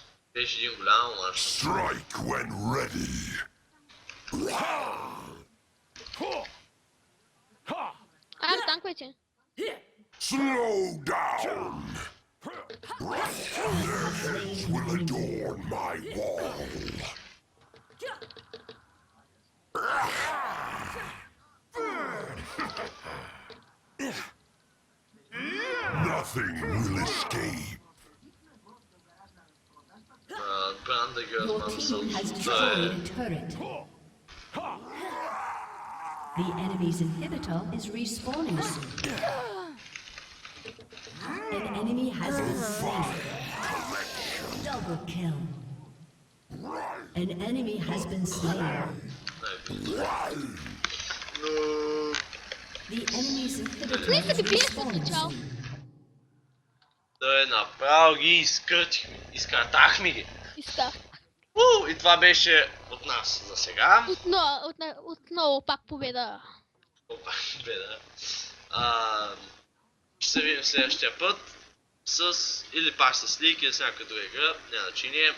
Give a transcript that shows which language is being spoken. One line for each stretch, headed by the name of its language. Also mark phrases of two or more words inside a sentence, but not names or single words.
Bulgarian: Беше един голям мач.
English: Strike when ready.
Bulgarian: Аре, танковете.
English: Slow down. Their heads will adorn my wall. Nothing will escape.
Bulgarian: Отбраната ги
English: Your team has destroyed a turret. The enemy's inhibitor is respawning soon. An enemy has been slain. Double kill. An enemy has been slain.
Bulgarian: Но...
English: The enemy's inhibitor
Bulgarian: Не са
English: is
Bulgarian: ги бият от
English: respawning
Bulgarian: начало.
English: soon.
Bulgarian: Да, направо ги изкъртихме. Изкъртахме ги. Иска. И това беше от нас за сега. Отново пак победа. Опа, беда. Ще се видим следващия път с или пак с Лик или с някаква друга игра, няма значение.